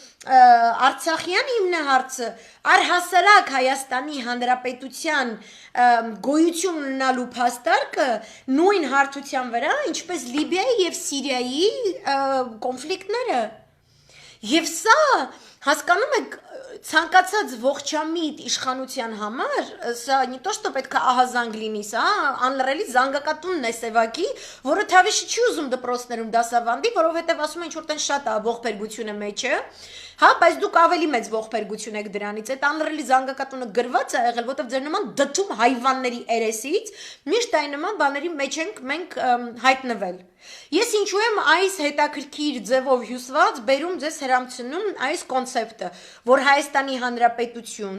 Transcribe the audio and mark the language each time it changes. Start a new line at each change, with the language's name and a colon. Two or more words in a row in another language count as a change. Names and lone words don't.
Armenian: Արցախյան հիմնահարցը առհասարակ Հայաստանի Հանրապետության գոյություն ունենալու փաստարկը նույն հարթության վրա, ինչպես Լիբիայի եւ Սիրիայի կոնֆլիկտները։ Եւ սա հասկանում եք ցանկացած ողջամիտ իշխանության համար, սա
Russian: не то что
Armenian: պետք է ահազանգ լինի, սա անլրելի զանգակատունն է սևակի, որը թավիշի չի ուզում դպրոցներում դասավանդի, որովհետեւ ասում են ինչ որ տեն շատ է ողբերգությունը մեջը, հա, բայց դուք ավելի մեծ ողբերգություն եք դրանից, այդ անլրելի զանգակատունը գրված է եղել, որովհետեւ ձեր նման դդում հայվանների երեսից միշտ այն նման բաների մեջ ենք մենք հայտնվել։ Ես ինչու եմ այս հետաքրքիր ձևով հյուսված բերում ձեզ հրամցնում այս կոնցեպտը, որ Հայաստանի Հանրապետություն,